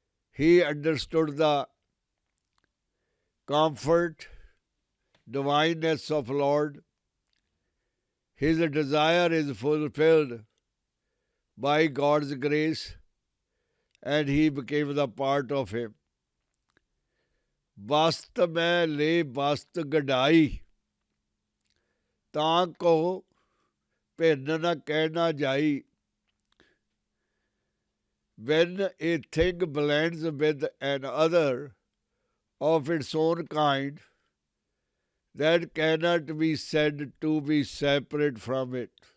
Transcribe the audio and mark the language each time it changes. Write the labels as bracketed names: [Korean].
[English] He understood the comfort, divineness of Lord. His desire is fulfilled by God's grace, and he became the part of him. [Punjabi] ਵਸਤ ਮੈਂ ਲੈ ਵਸਤ ਗਡਾਈ, ਤਾਂ ਕੋ ਭਿੰਨ ਨ ਕਹਿ ਨਾ ਜਾਈ. [English] When a thing blends with another of its own kind, that cannot be said to be separate from it.